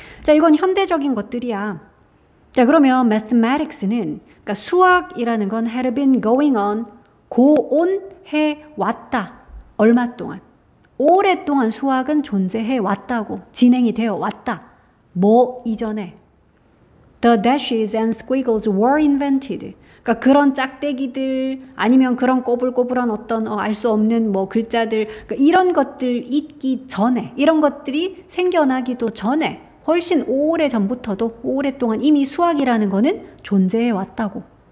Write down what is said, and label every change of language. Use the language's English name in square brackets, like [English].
[Korean] 자, 이건 현대적인 것들이야. 자, 그러면 mathematics는 그러니까 수학이라는 건 [English] had been going on [Korean] 고온해 왔다. 얼마 동안? 오랫동안 수학은 존재해 왔다고, 진행이 되어 왔다. 뭐 이전에? [English] The dashes and squiggles were invented. [Korean] 그러니까 그런 짝대기들 아니면 그런 꼬불꼬불한 어떤 알 수 없는 뭐 글자들 그러니까 이런 것들 있기 전에 이런 것들이 생겨나기도 전에 훨씬 오래 전부터도 오랫동안 이미 수학이라는 거는 존재해 왔다고.